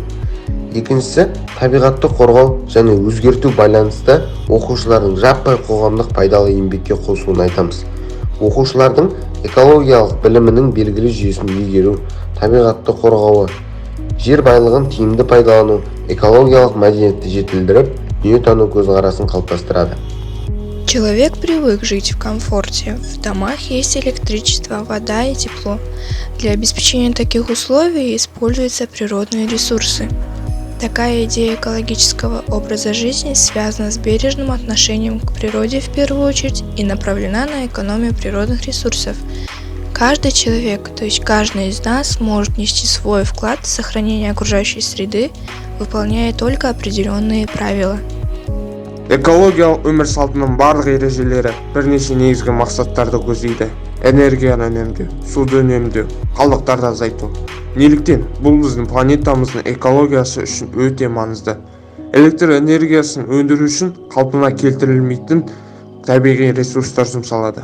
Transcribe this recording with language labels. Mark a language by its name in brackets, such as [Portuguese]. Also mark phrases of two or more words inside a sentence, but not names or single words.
[Kazakh] Екіншісі табиғатты қорғау және өзгерту байланысты оқушылардың жаппай қоғамдық пайдалы еңбекке қосуын айтамыз. Оқушылардың экологиялық білімінің белгілі жүйесін игеру, табиғатты қорғауы, жер байлығын тиімді пайдалану, экологиялық мәдениетті жетілдіріп, дүниетану көзқарасын қалыптастырады. [Russian] Человек привык жить в комфорте. В домах есть электричество, вода и тепло. Для обеспечения таких условий используются природные ресурсы. Такая идея экологического образа жизни связана с бережным отношением к природе в первую очередь и направлена на экономию природных ресурсов. Каждый человек, то есть каждый из нас, может внести свой вклад в сохранение окружающей среды, выполняя только определенные правила. [Kazakh] Экологиялық өмір салтының барлық ережелері бірнеше негізгі мақсаттарды көздейді. Энергияны үнемдеу, суды үнемдеу, қалдықтарды азайту. Неліктен? Бұл біздің планетамыздың экологиясы үшін өте маңызды. Электр энергиясын өндіру үшін қалпына келтірілмейтін табиғи ресурстар жұмсалады.